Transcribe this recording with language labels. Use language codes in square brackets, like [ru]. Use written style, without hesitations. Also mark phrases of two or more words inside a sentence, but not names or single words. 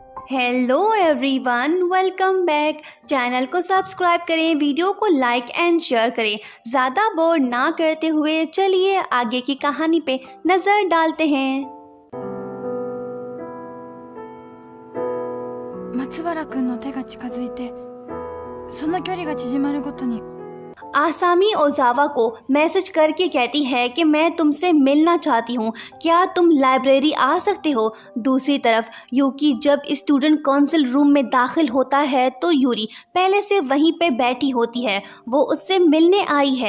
[en] hello everyone, welcome back. [hi] चैनल को सब्सक्राइब करें, वीडियो को [en] like and share [hi] करें। ज़्यादा बोर ना करते हुए चलिए आगे की कहानी पे नज़र डालते हैं। [ja] 松原くんの手が近づいて、その距離が縮まるごとに [hi] आसामी ओजावा को मैसेज करके कहती है कि मैं तुमसे मिलना चाहती हूँ, क्या तुम लाइब्रेरी आ सकते हो। दूसरी तरफ यूकी जब [en] student council room [hi] में दाखिल होता है तो यूरी पहले से वहीं पे बैठी होती है, वो उससे मिलने आई है।